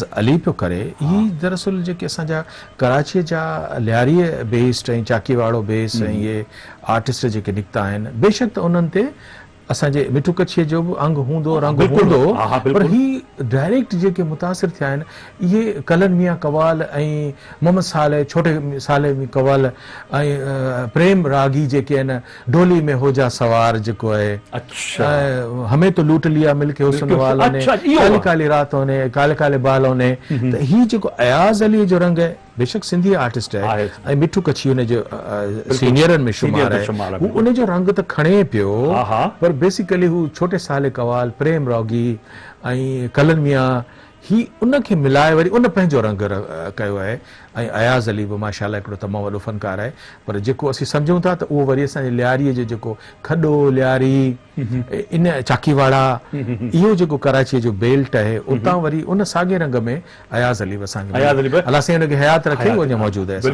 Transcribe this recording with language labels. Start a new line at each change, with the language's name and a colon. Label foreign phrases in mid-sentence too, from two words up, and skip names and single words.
Sindhi: अली पियो करे ही दरअसल जेके असांजा कराचीअ जा लियारीअ बेस्ड ऐं चाकीवाड़ो बेस ऐं इहे आर्टिस्ट जेके निकिता आहिनि बेशक त उन्हनि ते असांजे मिठू कच्छीअ जो बि अंग हूंदो रंग हूंदो पर ही डायरेक्ट जेके मुतासिर थिया आहिनि इहे कलन मियां कवाल ऐं मोहम्मद साले छोटे साले में कवाल ऐं प्रेम रागी जेके आहिनि डोली में हो जा सवार जेको आहे
Urdu: ہمیں تو لوٹ لیا مل کے حسن والوں نے کالی کالی راتوں نے کالے کالے بالوں نے
Sindhi: त ही जेको अयाज़ अली जो रंग आहे बेशक सिंधी आर्टिस्ट है ऐं मिठू कच्छी उन जो सीनियरनि में शुमार आहे हू उन जो रंग त खणे पियो पर बेसिकली हू छोटे साले कवाल प्रेम रागी ऐं कलन मियां ही उनखे मिलाए वरी उन पंहिंजो रंग कयो आहे ऐं अयाज़ अली बि माशाअल्लाह हिकिड़ो तमामु वॾो फ़नकार आहे पर जेको असीं सम्झूं था त उहो वरी असांजे लियारीअ जो जेको खॾो लियारी इन चाकीवाड़ा इहो जेको कराचीअ जो बेल्ट आहे उतां वरी उन साॻे रंग में अयाज़ अली असांखे अलाह साईं हुनखे हयात रखे उहो अञा मौजूदु आहे